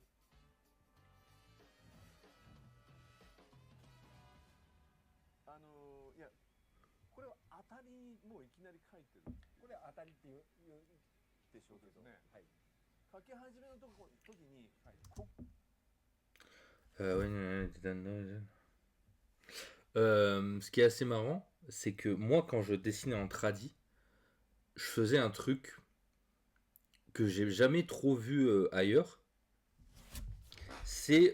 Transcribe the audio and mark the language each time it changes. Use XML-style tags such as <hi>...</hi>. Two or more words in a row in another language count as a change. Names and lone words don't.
<ja>いや、これは当たりにもういきなり書いてる。これは当たりっていうでしょうけどね。はい。書き始めの時に、はい、</ja> <fr>Ce qui est assez marrant, c'est que moi, quand je dessinais en tradi, je faisais un truc que j'ai jamais trop vu ailleurs. C'est.</fr>